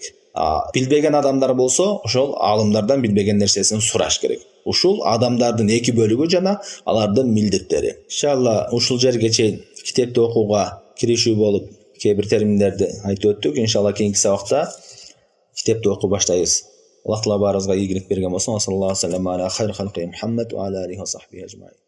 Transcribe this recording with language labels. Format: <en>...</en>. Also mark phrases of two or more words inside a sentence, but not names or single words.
<ky>Билбеген адамдар болсо, ошол алымдардан билбеген нерсесин сураш керек. Ушул адамдардын 2 бөлүгү жана алардын милдеттери. Иншалла ушул жерге чейин китепти окууга киришүү болуп, кээ бир терминдерди айтып өттүк. Иншалла кийинки сабакта китепти окуп баштайбыз. Аллах Таала баарыбызга ийгилик берген болсун.</ky> <ar>صلى الله عليه وسلم على خير خلقه محمد وعلى عليه وصحبه أجمعين.</ar>